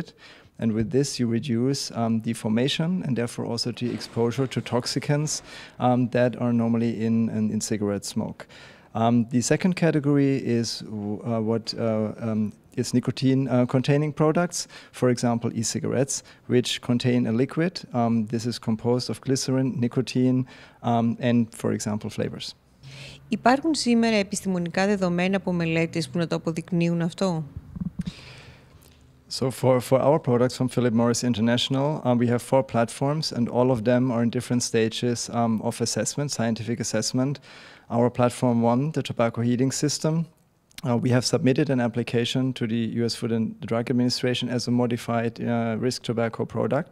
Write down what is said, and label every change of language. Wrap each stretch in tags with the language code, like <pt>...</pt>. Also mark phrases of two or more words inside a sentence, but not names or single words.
<en>And with this, you reduce the formation and therefore also the exposure to toxicants that are normally in cigarette smoke. The second category is what is nicotine-containing products, for example, e-cigarettes, which contain a liquid. This is composed of glycerin, nicotine, and, for example, flavors.</en> <el>Υπάρχουν σήμερα επιστημονικά δεδομένα από μελέτες που να το αποδεικνύουν αυτό?</el> <en>So for our products from Philip Morris International, we have 4 platforms, and all of them are in different stages of assessment, scientific assessment. Our platform 1, the tobacco heating system, we have submitted an application to the US Food and Drug Administration as a modified risk tobacco product.</en>